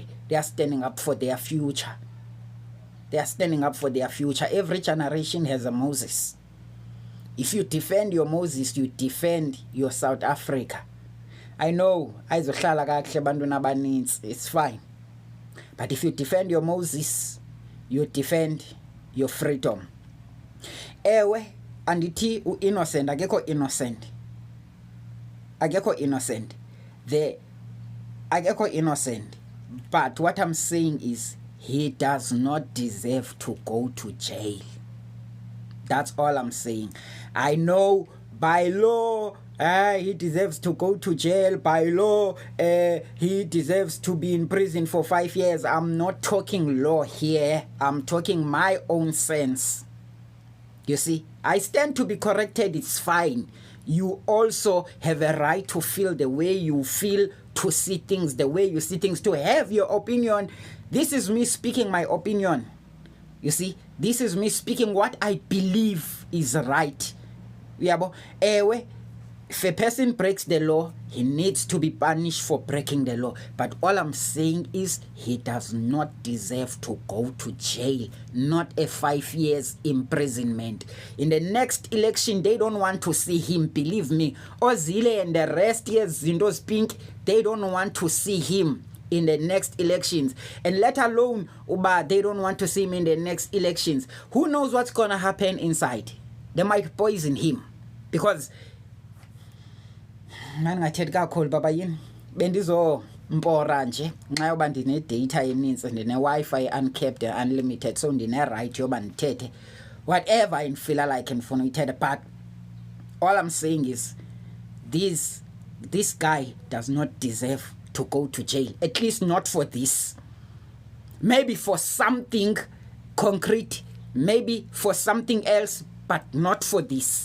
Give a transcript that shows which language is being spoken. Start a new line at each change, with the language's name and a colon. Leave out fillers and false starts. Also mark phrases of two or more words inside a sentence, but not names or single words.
English: They are standing up for their future. They are standing up for their future. Every generation has a Moses. If you defend your Moses, you defend your South Africa. I know,
Xhosa: ayizohlala kahle bantwini abaninzi,
English: it's fine. But if you defend your Moses, you defend your freedom.
Xhosa: Ewe, andithi innocent, akekho innocent. Akekho innocent. Akekho innocent.
English: But what I'm saying is, he does not deserve to go to jail. That's all I'm saying. I know by law, he deserves to go to jail. By law, he deserves to be in prison for 5 years. I'm not talking law here. I'm talking my own sense. You see, I stand to be corrected. It's fine. You also have a right to feel the way you feel, to see things the way you see things, to have your opinion. This is me speaking my opinion. You see, this is me speaking what I believe is right.
Xhosa: Yabo, ewe,
English: if a person breaks the law, he needs to be punished for breaking the law. But all I'm saying is he does not deserve to go to jail, not a 5 years imprisonment. In the next election, they don't want to see him, believe me. Ozile and the rest, yes, Zindo's Pink, they don't want to see him in the next elections, and let alone Uba, they don't want to see him in the next elections. Who knows what's gonna happen inside? They might poison him, because man
Xhosa: ngathethi kakhulu baba yini bendizo mpora nje nxa yoba ndine data eninzi ndine
English: Wi-Fi uncapped unlimited,
Xhosa: so ndine right yoba ndithethe
English: whatever I feel like
Xhosa: ndifuna uyithetha.
English: But all I'm saying is this guy does not deserve to go to jail, at least not for this. Maybe for something concrete, maybe for something else, but not for this.